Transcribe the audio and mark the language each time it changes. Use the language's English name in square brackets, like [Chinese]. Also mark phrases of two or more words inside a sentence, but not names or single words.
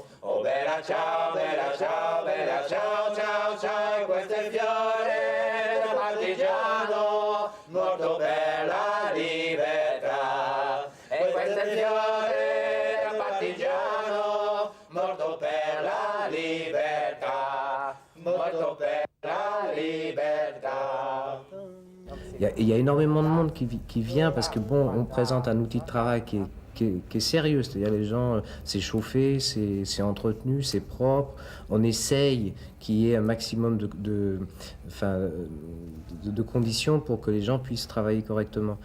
[Italian] Oh bella ciao, bella ciao, bella ciao, ciao, ciao, e questo è il fiore del partigiano, morto per la libertà. E questo è il fiore del partigiano, morto per la libertà, morto per la libertà. [French] Il y a énormément de monde qui vient parce que bon, on présente un outil de travail qui est sérieux, c'est-à-dire les gens, c'est chauffé, c'est entretenu, c'est propre. On essaye qu'il y ait un maximum de conditions pour que les gens puissent travailler correctement.